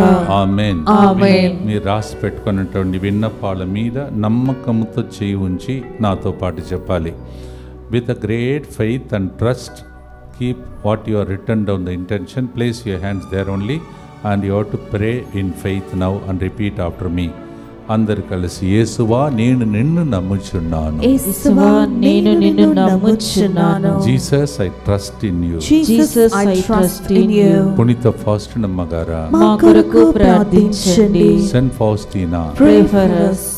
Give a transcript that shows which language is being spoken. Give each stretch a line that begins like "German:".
Telugu: ఆమేన్. మీరు రాసి పెట్టుకున్నటువంటి విన్నపాల మీద నమ్మకంతో చేయి ఉంచి నాతో పాటు చెప్పాలి.
English: With a great faith and trust, keep what you are written down the intention. Place your hands there only. and you have to pray in faith now and repeat after me.
Telugu: అందరు కలిసి యేసువా నేను నిన్ను నమ్ముచున్నాను. యేసువా నేను నిన్ను నమ్ముచున్నాను.
English: Jesus I trust in you. Jesus I trust in you.
Telugu: పునీత ఫాస్టినమ్మ గారా మా కొరకు ప్రార్థించండి.
English: Saint Faustina pray for us.